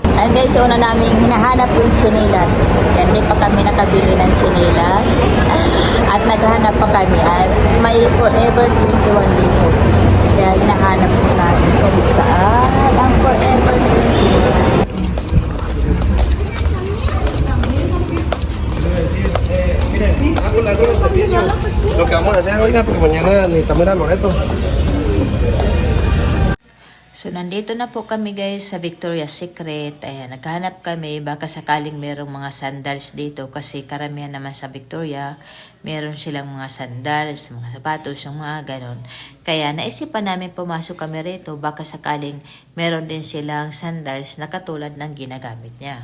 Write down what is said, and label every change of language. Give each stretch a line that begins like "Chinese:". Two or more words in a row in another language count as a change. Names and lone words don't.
Filipino: Ayan guys, una naming hinahanap yung chinelas. Yan, di pa kami nakabili ng chinelas. At naghanap pa kami. May Forever 21 dito. Kaya hinahanap po namin kung saan ang Forever 21.
Spanish: Con la zona de servicio, lo que vamos a hacer, oiga, porque mañana necesitamos ir a Loreto.
Filipino: So, nandito na po kami guys sa Victoria's Secret. Ayan, naghahanap kami. Baka sakaling merong mga sandals dito. Kasi karamihan naman sa Victoria, meron silang mga sandals, mga sapatos, yung mga ganon. Kaya naisipan namin pumasok kami rito. Baka sakaling meron din silang sandals na katulad ng ginagamit niya.